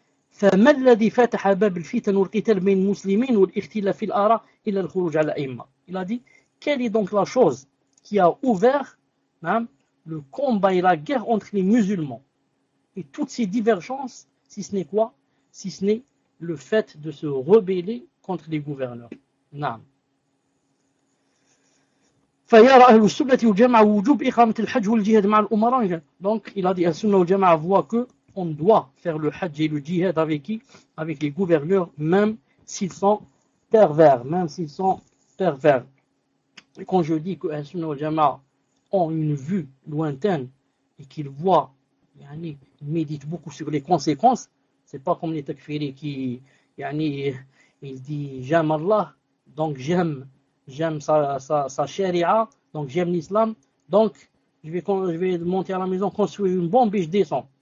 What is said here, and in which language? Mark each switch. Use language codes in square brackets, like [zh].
[ar] فما الذي فتح باب الفتن والقتال بين المسلمين والاختلاف في الآراء إلا الخروج على الأئمة؟ [fr] Il a dit, quelle est donc la chose qui a ouvert, hein, le combat et la guerre entre les musulmans? Et toutes ces divergences, si ce n'est quoi? Si ce n'est le fait de se rebeller contre les gouverneurs. Non. [ar] فيرى أهل السنة والجماعة وجوب إقامة الحج والجهاد مع الأمراء. [fr] Donc, il a dit, [ar] السنة والجماعة [fr] voit que on doit faire le hadj et le djihad avec qui? Avec les gouverneurs, même s'ils sont pervers. Même s'ils sont pervers. Et quand je dis que les sunna al-jama'a ont une vue lointaine et qu'ils voient, yani, ils méditent beaucoup sur les conséquences, c'est pas comme les takfiris qui, yani, ils disent j'aime Allah, donc j'aime sa sharia, donc j'aime l'islam, donc je vais monter à la maison, construire une bombe et je descends.